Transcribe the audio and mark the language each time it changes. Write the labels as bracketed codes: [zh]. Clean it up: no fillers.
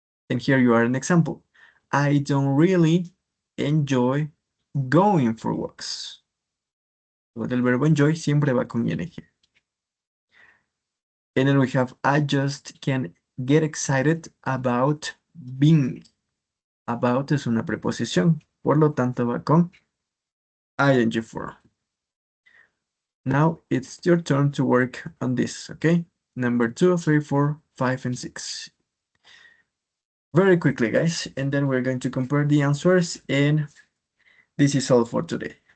[en] And here you are an example. I don't really enjoy going for walks. [es] Lo del verbo enjoy siempre va con ing. [en] And then we have, I just can't get excited about being. [es] About es una preposición, por lo tanto va con ing form. [en] Now it's your turn to work on this, okay? Number 2, 3, 4, 5, and 6. Very quickly, guys, and then we're going to compare the answers, and this is all for today.